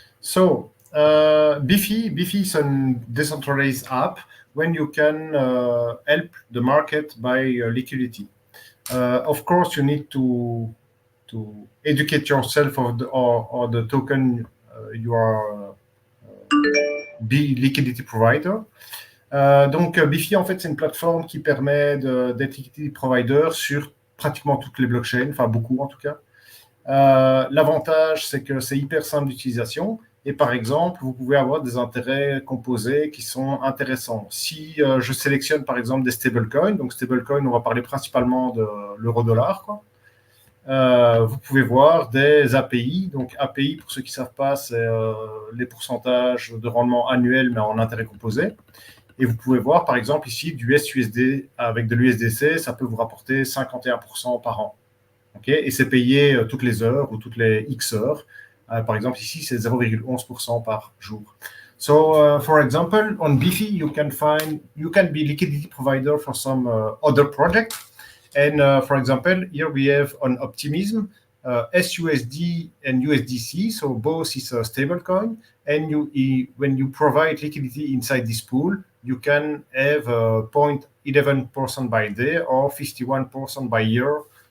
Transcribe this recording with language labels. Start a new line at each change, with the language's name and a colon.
English: So Bifi is a decentralized app when you can help the market by liquidity. Of course, you need to educate yourself or the token you are be liquidity provider.
French: Donc Bifi en fait c'est une plateforme qui permet d'être liquidity provider sur pratiquement toutes les blockchains, enfin beaucoup en tout cas. L'avantage, c'est que c'est hyper simple d'utilisation et par exemple, vous pouvez avoir des intérêts composés qui sont intéressants. Si je sélectionne par exemple des stablecoins, donc stablecoins, on va parler principalement de l'euro-dollar, quoi. Vous pouvez voir des API. Donc API, pour ceux qui ne savent pas, c'est les pourcentages de rendement annuel, mais en intérêt composé. Et vous pouvez voir par exemple ici du SUSD avec de l'USDC, ça peut vous rapporter 51% par an. Okay, et c'est payé toutes les heures ou toutes les X heures. Par exemple, ici, c'est 0,11% par jour.
English: So, for example, on Bifi, you can be liquidity provider for some other project. And for example, here we have on Optimism, SUSD and USDC. So both is a stable coin. And when you provide liquidity inside this pool, you can have 0.11% by day or 51% by year.